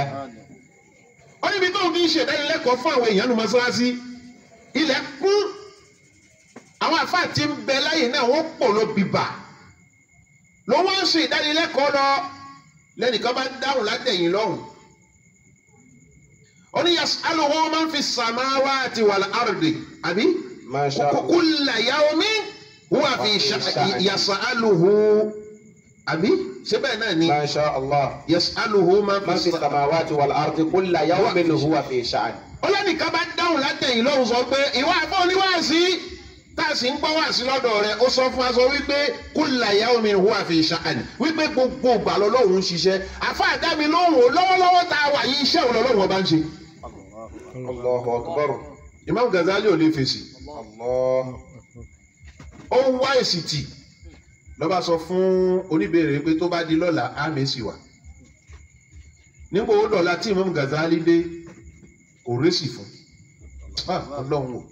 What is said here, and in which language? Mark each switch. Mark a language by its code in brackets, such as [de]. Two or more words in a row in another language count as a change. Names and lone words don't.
[yo] ó níbi tó ń fi ṣèdánilẹ́kọ̀ọ́ fún àwọn èèyàn nu mọ́ṣáláṣí ilẹ̀ kún àwọn àfáà tí ń bẹ láyé náà wọ́n pọ̀ ló bìbà ló wọ́n ń ṣe ìdánilẹ́kọ̀ọ́ lọ lẹ́nìkan bá dáhùn látẹ̀yìn lọ́hùn ó ní [ar] يسأله من في السماوات والأرض [yo] àbí [ar] ما شاء الله. كل يوم هو في يسأله [yo] àbí síbẹ̀ náà ni [ar] ما شاء الله. يسأله من من في السماوات والأرض كل يوم هو في شأن. [yo] ọlọ́nìkan bá dáhùn látẹ̀yìn lọ́hùn sọ pé ìwà àbọ̀ oníwàásí tá a sì ń gbọ́ wàásí lọ́dọ̀ rẹ̀ ó sọ fún wa sọ wípé [ar] كل يوم هو في شأن [yo] wípé gbogbo ìgbà lọ́lọ́hùn ń ṣiṣẹ́ àfáàdá mi lóhùn lọ́wọ́lọ́wọ́ tá a wà yí iṣẹ́ òun lọ́lọ́hùn ọba ń ṣe. [ar] الله أكبر. [yo] Imam Ghazali ò lè fèsì Allah. ó ń wá èsì tì lọ́ba sọ fún oníbèrè pé tó bá di lọ́la á mèsì wá nígbà ó dọ̀la tí Imam Ghazali dé kò rẹ́sì fún ọlọ́run o